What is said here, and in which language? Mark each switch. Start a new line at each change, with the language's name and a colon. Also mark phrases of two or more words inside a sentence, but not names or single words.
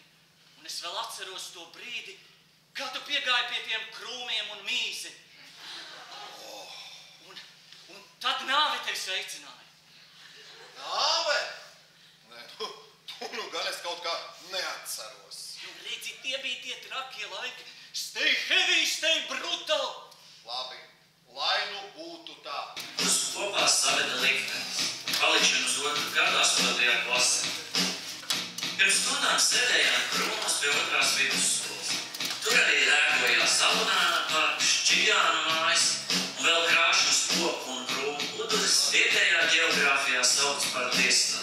Latvian: Un es vēl atceros to brīdi, kā tu piegāji pie tiem krūmiem un mīzi. Un tad Nāve tevi sveicināja. Nāve? Nē, tu gan es kaut kā neatceros. Redzi, tie bija tie trakie laiki.
English: Stay heavy, stay brutal.
Latvian: Labi, lai nu būtu tā. Uz kopā saveda liktenis. Palikšana uz otru gadu 8. klasē. Pirms stundām sēdējām krūmos pie otrās vidusskolas. Tur arī rēkojās Alunāna parks, Čigānu mājas un vēl krāšņus koku un krūmu uduris vietējā ģeogrāfijā sauc par Tiestālu.